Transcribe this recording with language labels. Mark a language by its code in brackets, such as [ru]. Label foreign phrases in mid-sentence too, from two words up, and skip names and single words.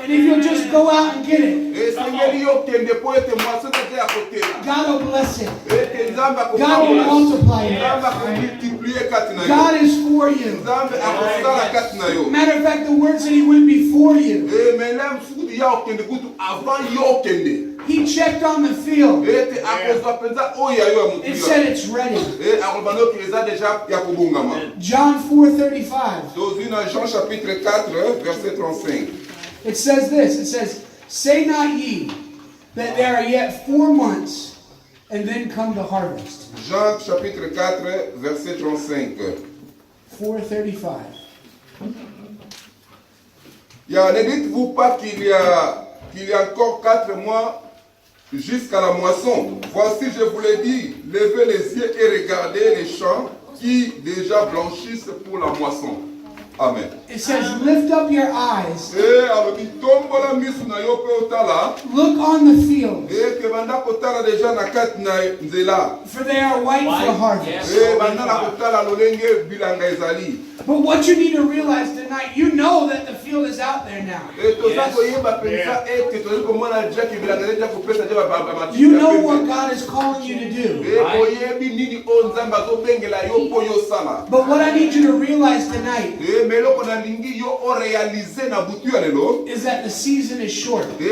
[en] And if you'll just go out and get it, [ln] Esengeli yo kende po ete mwaso te ya kotela. [en] God will bless it. [ln] Ete nzambe [en] God will multiply it. [ln] nzambe akomultiplier kati na yo. [en] God is for you. [ln] Nzambe akosala kati na yo. [en] Matter of fact, the word said he went before you. [fr] Mais là [ln] msuku ya okende kutu avant yo okende. [en] He checked on the field. [ln] Ete akozwa penza oyo ya yo ya [en] It [ln] mutu. [en] said it's ready. [ln] Akobano ki eza deja ya kobongama. [en] John 4:35. [fr] Dans une Jean chapitre 4 verset 35. [en] It says this. It says, "Say not ye that there are yet 4 months, and then come the harvest." [fr] Jean chapitre 4 verset 35. 4:35. Ne dites-vous pas qu'il y a encore 4 mois jusqu'à la moisson. Voici, je vous l'ai dit, levez les yeux et regardez les champs qui déjà blanchissent pour la moisson. Amen. [en] It says, "Lift up your eyes, [ln] Alors, tombola misu na yo pe otala. [en] look on the fields, [fr] Et que [ln] banda kotala deja na kati na nzela. [en] For they are white for harvest. [ln] Banda na kotala lolenge bilanga ezali. [en] But what you need to realize tonight, you know that the field is out there now. You know what God is calling you to do. But what I need you to realize tonight is that the season is short.